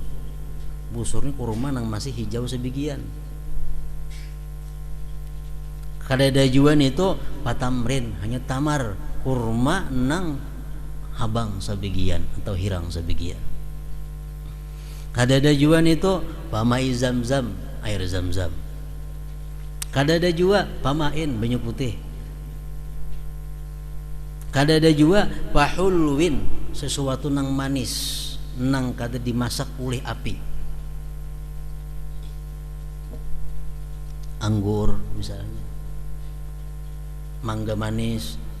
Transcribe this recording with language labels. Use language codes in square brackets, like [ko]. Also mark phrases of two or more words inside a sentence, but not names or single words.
[bjn] Busur ini kurma nang masih hijau sebagian. Kada ada juan itu patamrin, hanya tamar, kurma nang habang sebagian atau hirang sebagian. Kada ada juan itu pamai zam-zam, air zam-zam. Kada ada juga pamain, banyu putih. Kada ada juga pahulwin, sesuatu nang manis, nang kada dimasak oleh api. Anggur misalnya, mangga manis.